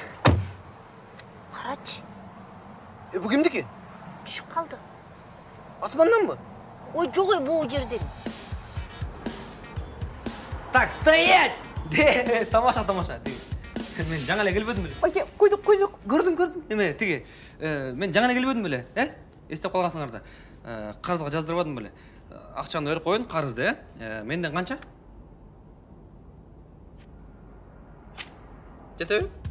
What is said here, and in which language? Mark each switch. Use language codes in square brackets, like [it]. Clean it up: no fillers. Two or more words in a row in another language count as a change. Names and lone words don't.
[ky] Карачы. Бу кимдики? Түшүп калды. Асманданбы? Ой, жок бул жерден. [ru] Так, стоять! [ky] Тамаша. Мен жаңа эле келбедим беле? Майке, койдук. Көрдүм. Эме, тиги, мен жаңа эле келбедим беле, Эстеп калгансыңар да. Карызга жаздырбадым беле. Акчаны берип коюн, карызды, Менден канча? Жетеби?